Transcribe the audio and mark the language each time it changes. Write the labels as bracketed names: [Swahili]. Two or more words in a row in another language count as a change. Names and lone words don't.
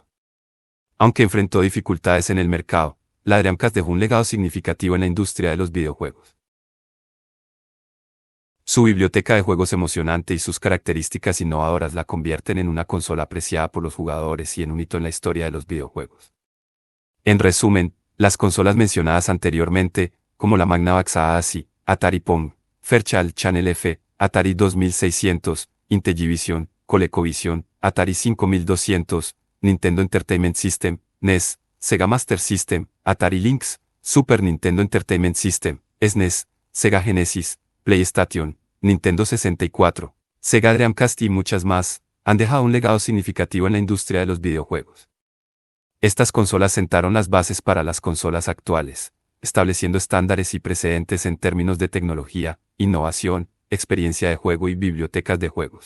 [Spanish] Aunque enfrentó dificultades en el mercado, la Dreamcast dejó un legado significativo en la industria de los videojuegos. Su biblioteca de juegos emocionante y sus características innovadoras la convierten en una consola apreciada por los jugadores y en un hito en la historia de los videojuegos. En resumen, las consolas mencionadas anteriormente, como la Magnavox ASI, Atari Pong, Fairchild Channel F, Atari 2600, Intellivision, ColecoVision, Atari 5200, Nintendo Entertainment System, NES, Sega Master System, Atari Lynx, Super Nintendo Entertainment System, SNES, Sega Genesis, PlayStation, Nintendo 64, Sega Dreamcast y muchas más, han dejado un legado significativo en la industria de los videojuegos. Estas consolas sentaron las bases para las consolas actuales, estableciendo estándares y precedentes en términos de tecnología, innovación, experiencia de juego y bibliotecas de juegos.